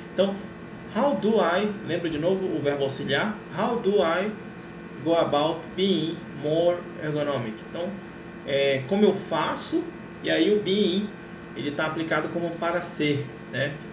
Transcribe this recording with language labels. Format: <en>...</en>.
<pt>Então,</pt> <en>how do I,</en> <pt>lembra de novo o verbo auxiliar?</pt> <en>How do I go about being more ergonomic?</en> <pt>Então, como eu faço, e aí o being ele está aplicado como para ser, né?</pt>